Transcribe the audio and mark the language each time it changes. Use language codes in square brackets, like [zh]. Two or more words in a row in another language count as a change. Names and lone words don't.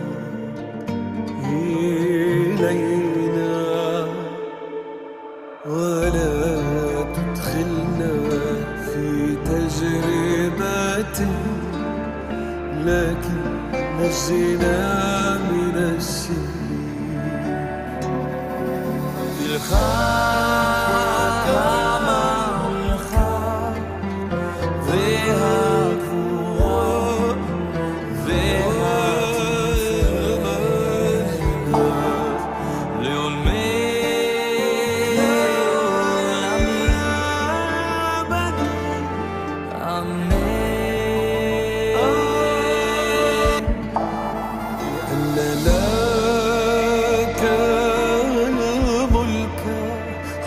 [ar] إلينا، ولا تدخلنا في تجربة لكن نجنا من الشرير. [he] לך המלך והגבורה והתפארת לעולמי עולמים. אמן. [ar] أن لك الملك